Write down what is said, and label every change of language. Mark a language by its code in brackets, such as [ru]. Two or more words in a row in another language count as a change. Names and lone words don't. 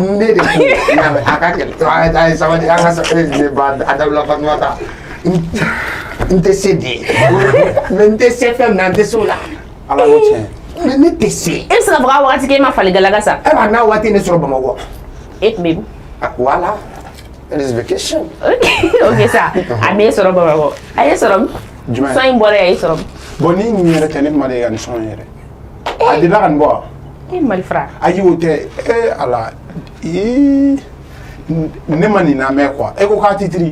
[bm] Ne de ko a ka gɛlɛn. A ye sabali an ka sabali ne ba a dabila Fatumata. N tɛ se de. Mais n tɛ se fɛn min na n tɛ se o la. Ala ko tiɲɛ. Mais ne tɛ se. E bɛ se ka fɔ k'a wagati k'e ma faligalaga sa. E b'a n'a waati ne sɔrɔ Bamakɔ. E tun bɛ yen. Voilà. [en] That is vacation. [bm] Ok sa a m'e sɔrɔ Bamakɔ. A ye sɔrɔ Jumɛn? Sɔn in bɔra a ye sɔrɔ. Bon ni nin yɛrɛ tɛ ne kuma de ka nin sɔn yɛrɛ. A delila ka nin bɔ wa? E malifara. Ayi o tɛ ala ne ma nin lamɛn quoi. E ko k'a titiri.